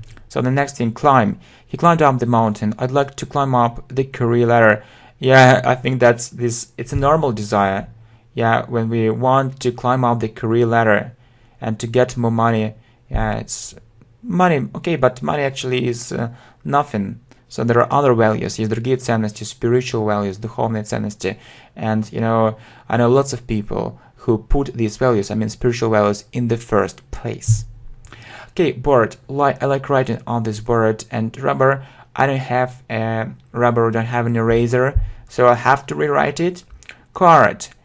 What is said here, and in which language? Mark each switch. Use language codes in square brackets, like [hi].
[en] So the next thing, climb. He climbed up the mountain. I'd like to climb up the career ladder. Yeah, I think it's a normal desire. Yeah, when we want to climb up the career ladder and to get more money. Yeah, it's money. Okay, but money actually is nothing. So there are other values. [ru] Есть другие ценности, [en] spiritual values, [ru] духовные ценности. [en] And, I know lots of people who put these values, spiritual values, in the first place. Okay, board. I like writing on this board. And rubber. I don't have a rubber, don't have an eraser, so I have to rewrite it. Card.